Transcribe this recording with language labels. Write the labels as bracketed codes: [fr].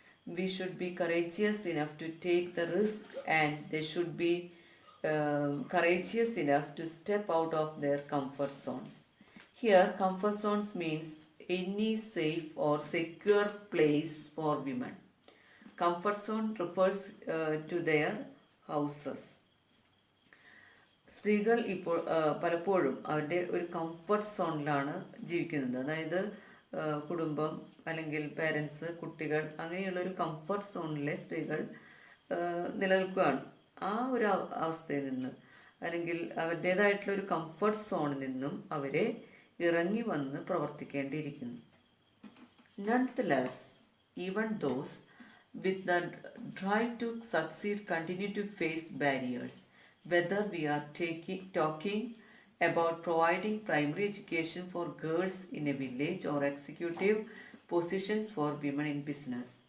[en] We should be courageous enough to take the risk, and they should be courageous enough to step out of their comfort zones. Here, comfort zones means any safe or secure place for women. Comfort zone refers to their houses. [ml] സ്ത്രീകൾ ഇപ്പോൾ പലപ്പോഴും അവരുടെ ഒരു comfort സോണിലാണ് ജീവിക്കുന്നത്. അതായത് കുടുംബം അല്ലെങ്കിൽ parents, കുട്ടികൾ, അങ്ങനെയുള്ള ഒരു കംഫർട്ട് സോണിലെ സ്ത്രീകൾ നിലനിൽക്കുകയാണ്. ആ ഒരു അവസ്ഥയിൽ നിന്ന് അല്ലെങ്കിൽ അവരുടേതായിട്ടുള്ള ഒരു കംഫർട്ട് സോണിൽ നിന്നും അവരെ ഇറങ്ങി വന്ന് പ്രവർത്തിക്കേണ്ടിയിരിക്കുന്നു. [en] Nonetheless, even those with the drive to succeed continue to face barriers. Whether we are talking about providing primary education for girls in a village or executive positions for women in business.